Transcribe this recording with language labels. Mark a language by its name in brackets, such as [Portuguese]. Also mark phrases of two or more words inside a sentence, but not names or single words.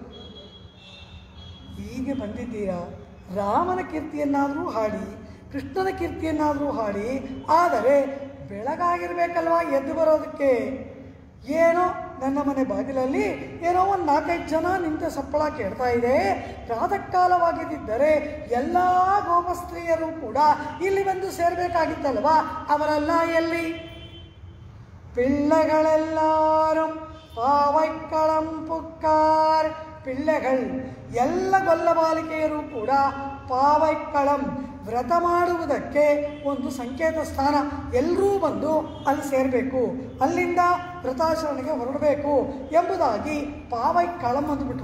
[Kannada] ಹೀಗೆ ಬಂದಿದ್ದೀರಾ, ರಾಮನ ಕೀರ್ತಿಯನ್ನಾದರೂ ಹಾಡಿ, ಕೃಷ್ಣನ ಕೀರ್ತಿಯನ್ನಾದರೂ ಹಾಡಿ, ಆದರೆ ಬೆಳಗಾಗಿರ್ಬೇಕಲ್ವ ಎದ್ದು ಬರೋದಕ್ಕೆ. ಏನೋ ನನ್ನ ಮನೆ ಬಾಗಿಲಲ್ಲಿ ಏನೋ ಒಂದು 4-5 ಜನ ನಿಂತ ಸಪ್ಪಳ ಕೇಳ್ತಾ ಇದೆ. ಪ್ರಾತಃ ಕಾಲವಾಗಿದ್ದರೆ ಎಲ್ಲ ಗೋಪಸ್ತ್ರೀಯರು ಕೂಡ ಇಲ್ಲಿ ಬಂದು ಸೇರಬೇಕಾಗಿತ್ತಲ್ವ, ಅವರೆಲ್ಲ ಎಲ್ಲಿ? [Tamil] பிள்ளைகளெல்லாரும் பாவைக்களம் புக்கார். [Kannada] ಪಿಳ್ಳೆಗಳು, ಎಲ್ಲ ಗೊಲ್ಲಬಾಲಿಕೆಯರು ಕೂಡ ಪಾವೈಕ್ಕಳಂ ವ್ರತ ಮಾಡುವುದಕ್ಕೆ ಒಂದು ಸಂಕೇತ ಸ್ಥಾನ. ಎಲ್ಲರೂ ಬಂದು ಅಲ್ಲಿ ಸೇರಬೇಕು, ಅಲ್ಲಿಂದ ವ್ರತಾಚರಣೆಗೆ ಹೊರಡಬೇಕು ಎಂಬುದಾಗಿ ಪಾವೈಕ್ಕಳಂ ಅಂದ್ಬಿಟ್ಟು.